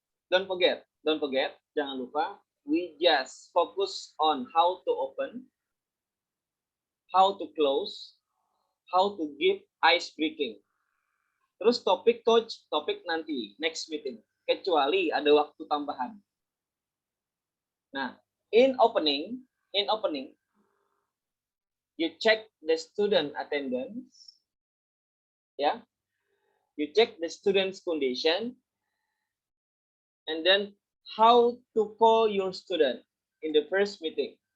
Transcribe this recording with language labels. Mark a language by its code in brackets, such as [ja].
[en] Don't forget, [id] jangan lupa, [en] we just focus on how to open, how to close, how to give ice breaking. [id] Terus topik coach, topik nanti, [en] next meeting. [id] kecuali ada waktu tambahan. [en] Nah, in opening, you check the student attendance, ya. You check the student's condition, and then how to call your student in the first meeting.